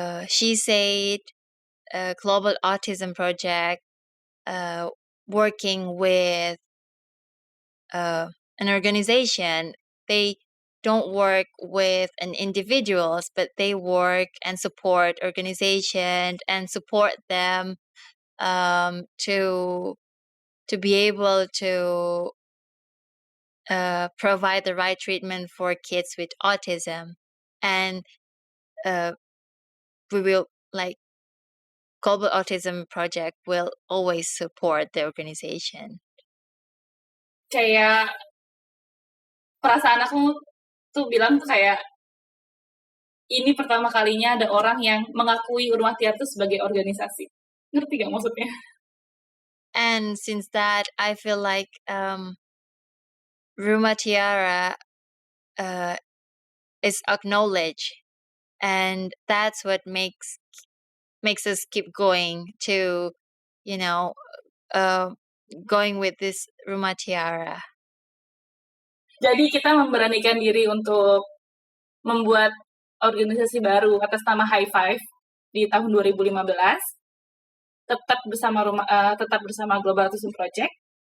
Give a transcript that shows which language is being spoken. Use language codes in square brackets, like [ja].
[en] she said Global Autism Project working with an organization, they don't work with an individuals, but they work and support organizations and support them to be able to provide the right treatment for kids with autism. And we will, like, Global Autism Project will always support the organization. [id] Kayak perasaan aku tuh bilang tuh kayak, ini pertama kalinya ada orang yang mengakui Rumah Tiara itu sebagai organisasi. Ngerti gak maksudnya? [en] And since that, I feel like Rumah Tiara is acknowledged, and that's what makes us keep going to, going with this Rumah Tiara. [id] Jadi kita memberanikan diri untuk membuat organisasi baru atas nama High Five di tahun 2015, tetap bersama Global Autism Project.